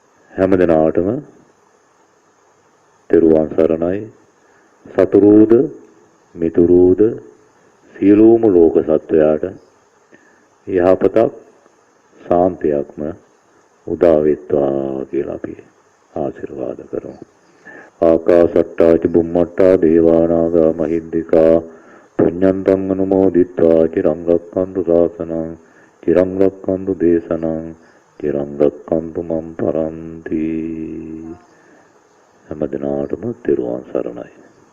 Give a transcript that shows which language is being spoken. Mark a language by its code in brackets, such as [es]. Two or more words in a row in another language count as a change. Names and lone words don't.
[si] හැම දිනාටම තෙරුවන් සරණයි. සතුරුද මිතුරුද සියලුම ලෝක සත්වයාට යහපතක් සාන්තියක්ම උදා වෙත්වා කියලා අපි ආශිර්වාද කරමු. [pi] ආකාසට්ටා ච බුම්මට්ටා දේවානාගා මහිද්దికා පුඤ්ඤන්තං අනුමෝදිත්වා චිරං රක්ඛන්තු ශාසනං චිරං රක්ඛන්තු දේශනං චිරං රක්ඛන්තු මම් පරන්ති. [si] හැම දිනාටම තෙරුවන් සරණයි.